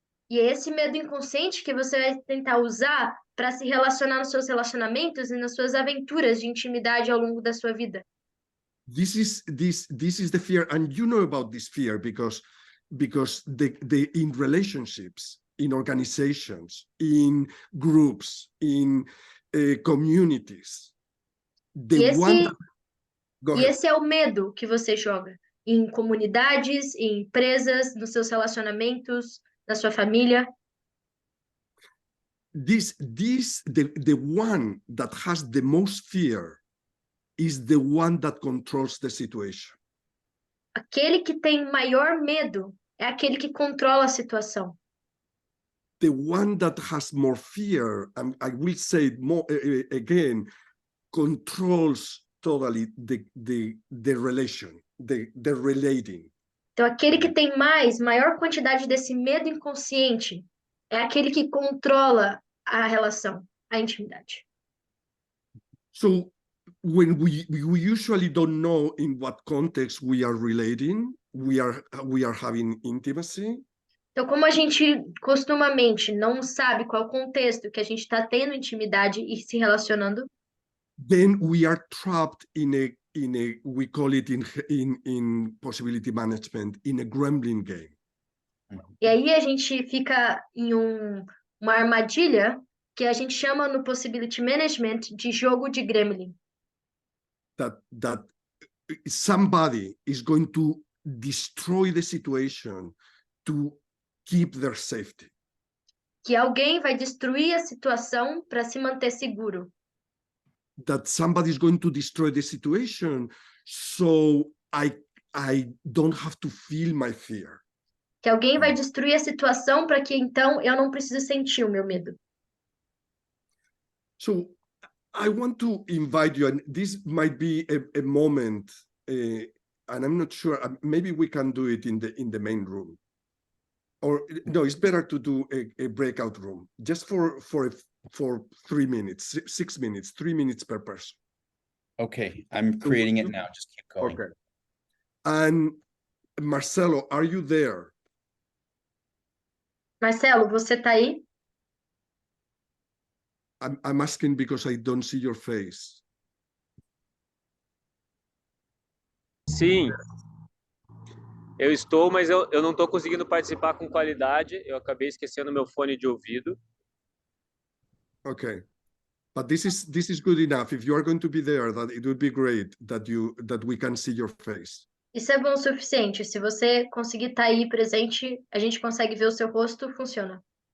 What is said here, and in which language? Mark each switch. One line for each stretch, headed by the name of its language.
Portuguese: E é esse medo inconsciente que você vai tentar usar para se relacionar nos seus relacionamentos e nas suas aventuras de intimidade ao longo da sua vida.
English: This is the fear, and you know about this fear because the in relationships, in organizations, in groups, in communities,
Portuguese: E
English: go ahead.
Portuguese: esse é o medo que você joga em comunidades, em empresas, nos seus relacionamentos, na sua família.
English: The one that has the most fear is the one that controls the situation.
Portuguese: Aquele que tem maior medo é aquele que controla a situação.
English: The one that has more fear, and I will say it more again, controls totally the relation, the relating.
Portuguese: Então, aquele que tem maior quantidade desse medo inconsciente é aquele que controla a relação, a intimidade.
English: So when we usually don't know in what context we are relating, we are having intimacy.
Portuguese: Então, como a gente costumamente não sabe qual é o contexto que a gente está tendo intimidade e se relacionando,
English: then we are trapped in a we call it in possibility management in a gremlin game.
Portuguese: e aí a gente fica em uma armadilha que a gente chama no possibility management de jogo de gremlin.
English: That somebody is going to destroy the situation to keep their safety.
Portuguese: Que alguém vai destruir a situação para se manter seguro.
English: That somebody is going to destroy the situation so I don't have to feel my fear.
Portuguese: Que alguém vai destruir a situação para que então eu não precise sentir o meu medo.
English: So I want to invite you, and this might be a moment, and I'm not sure. Maybe we can do it in the main room, or no, it's better to do a breakout room, just for 3 minutes, 6 minutes, 3 minutes per person. Okay, I'm creating it now. Just keep going. Okay. And Marcelo, are you there?
Portuguese: Marcelo, você tá aí?
English: I'm asking because I don't see your face.
Portuguese: Sim, eu estou, mas eu não estou conseguindo participar com qualidade. Eu acabei esquecendo meu fone de ouvido.
English: Okay, but this is good enough. If you are going to be there, that it would be great that we can see your face.
Portuguese: Isso é bom o suficiente. Se você conseguir estar aí presente, a gente consegue ver o seu rosto, funciona.